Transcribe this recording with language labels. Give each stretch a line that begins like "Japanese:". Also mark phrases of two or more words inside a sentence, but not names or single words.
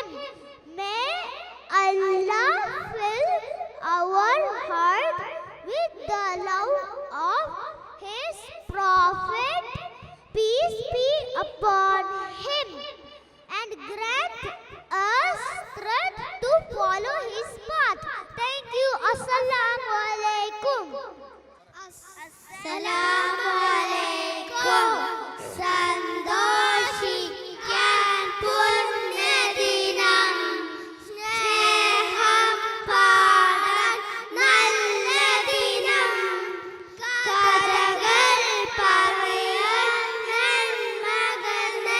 English: May Allah fill our heart with the love of his Prophet, peace be upon him, and grant us strength to follow his path. Thank you.
Arabic: السلام عليكم. السلام عليكم.
Malayalam: സന്തോഷിക്കാൻ പുണ്യദിനം, സ്നേഹം പാടാൻ നല്ല ദിനം, കഥകൾ പറയാൻ നന്മകൾ